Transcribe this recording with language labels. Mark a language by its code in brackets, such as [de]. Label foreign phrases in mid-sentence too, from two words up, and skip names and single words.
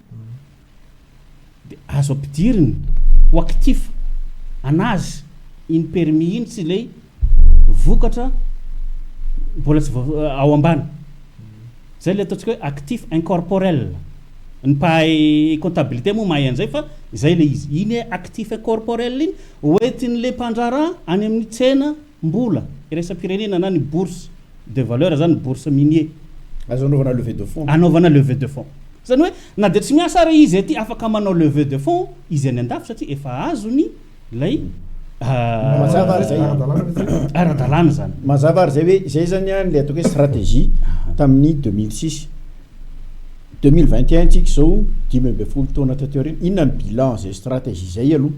[mg] de azo ampidiriny ho actif anazy iny permis iny tsy le vokatra mbola tsy ao ambany zay le ataontsika hoe [fr] actif incorporel [mg] ny mpahay comptabilité moa mahay an'izay fa zay le izy iny [fr] actif incorporel [mg] iny hoentin'le mpanjara any amin'ny tsena mbola iresa-pirenena na ny [fr] bourse de valeur [mg] zany [fr] bourse minier [mg] azo anaovana [fr] levée de fonds [mg] anaovana [fr] levée de fonds [mg] zany hoe na de tsy miasa ary izy aty afaka manao [fr] levée de fonds [mg] izy any an-dafy satria efa azony lay mazava ary zay ara-dalàna zany mazava ary zay hoe zay zany a le ataoko hoe stratégie tamin'ny 2006 2021 tsika zao 10 taona taty aorina inona ny bilan zay stratégie zay aloha